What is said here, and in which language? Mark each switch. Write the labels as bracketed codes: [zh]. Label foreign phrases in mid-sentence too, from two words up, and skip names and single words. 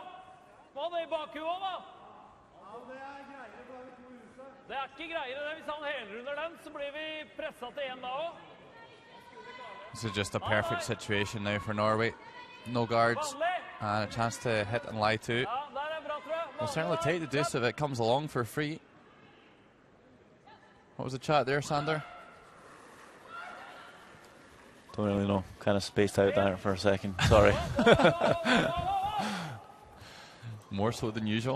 [no] Må han det i bakhuet da? Ja, det er greier bare vi to huset. Det er ikke greier det. Hvis han helrunder den, så blir vi presset til en da også. [en] This is just a perfect situation now for Norway. No guards and a chance to hit and lie too. [no] Ja, der er bra, tror jeg. [en] They'll certainly take the deuce if it comes along for free. What was the chat there, Sander? Don't really know. Kind of spaced out there for a second. Sorry. More so than usual.